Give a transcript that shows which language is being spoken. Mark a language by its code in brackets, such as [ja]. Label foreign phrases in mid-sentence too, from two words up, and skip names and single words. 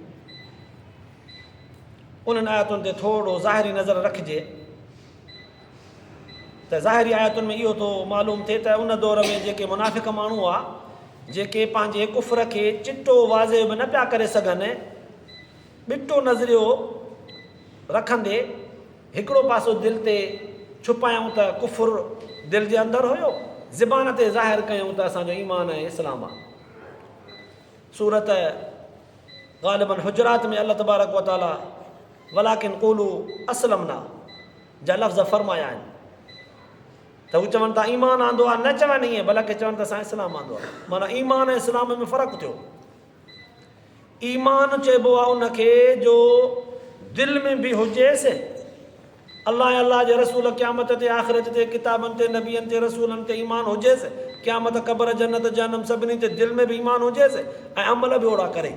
[sd] उन्हनि आयतुनि ते थोरो ज़ाहिरी नज़र रखिजे त ज़ाहिरी आयतुनि में इहो थो मालूम थिए त उन दौर में जेके मुनाफ़िक़ माण्हू हुआ, जेके पंहिंजे कुफ़र खे चिटो वाज़े बि न पिया करे सघनि, ॿिटो नज़रियो रखंदे हिकिड़ो पासो दिलि ते छुपायूं त कुफ़ुर दिलि जे अंदरि हुयो, ज़बान ते ज़ाहिर कयूं त असांजो ईमान ऐं इस्लाम आहे। सूरत ग़ालिबन हुजरात में [ar] الله تبارك وتعالى ولكن قولوا أسلمنا [sd] जा लफ़्ज़ फ़रमाया आहिनि त हू चवनि था ईमान आंदो आहे, न चवनि ईअं बल्कि चवनि त असां इस्लाम आंदो आहे। माना ईमान ऐं इस्लाम में फ़र्क़ु थियो। ईमान चइबो आहे उनखे जो दिलि में बि हुजेसि, अल्लाह जे रसूल क़यामत ते आख़िरत ते किताबनि ते नबियनि ते रसूलनि ते ईमान हुजेसि, क़यामत क़बर जन्नत जहन्नम सभिनी ते दिलि में बि ईमान हुजेसि ऐं अमल बि ओड़ा करे।